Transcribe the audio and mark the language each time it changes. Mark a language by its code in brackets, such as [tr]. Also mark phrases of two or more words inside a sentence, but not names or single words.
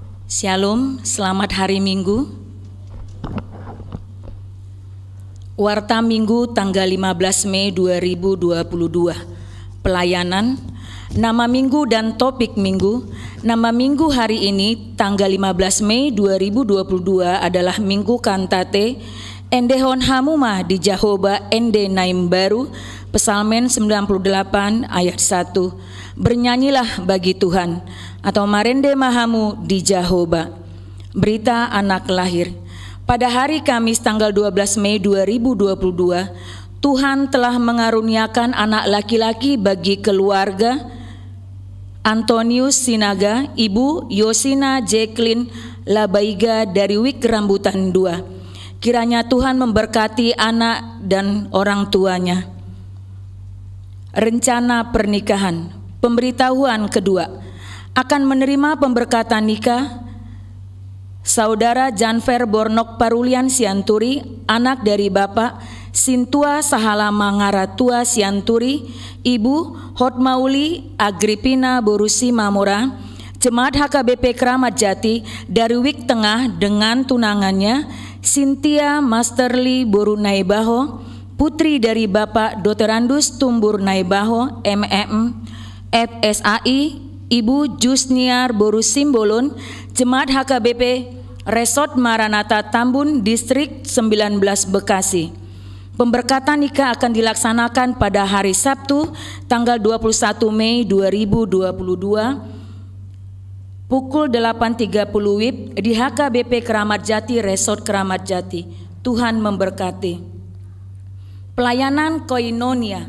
[id] Shalom, selamat hari Minggu. Warta Minggu tanggal 15 Mei 2022. Pelayanan, nama minggu dan topik minggu. Nama minggu hari ini tanggal 15 Mei 2022 adalah Minggu Kantate [bbc] Endehon Hamuma di Jahoba Ende Naim Baru, [id] Psalmen 98 ayat 1. Bernyanyilah bagi Tuhan, atau [bbc] Marende Mahamu di Jahoba. [id] Berita anak lahir. Pada hari Kamis tanggal 12 Mei 2022, Tuhan telah mengaruniakan anak laki-laki bagi keluarga Antonius Sinaga, Ibu Yosina Jacqueline Labaiga dari Wik Rambutan 2. Kiranya Tuhan memberkati anak dan orang tuanya. Rencana pernikahan. Pemberitahuan kedua, akan menerima pemberkatan nikah Saudara Janfer Bornok Parulian Sianturi, anak dari Bapak Sintua Sahala Mangaratua Sianturi, Ibu Hotmauli Agripina Borusi Mamora, Jemaat HKBP Keramat Jati dari Wik Tengah dengan tunangannya Cynthia Masterly Boru Naibaho, putri dari Bapak Dr. Andus Tumbur Naibaho, MM, FSAI, Ibu Jusniar Boru Simbolon, Jemaat HKBP Resort Maranatha Tambun, Distrik 19 Bekasi. Pemberkatan nikah akan dilaksanakan pada hari Sabtu, tanggal 21 Mei 2022, pukul 8.30 WIB di HKBP Keramat Jati, Resort Keramat Jati. Tuhan memberkati. Pelayanan Koinonia.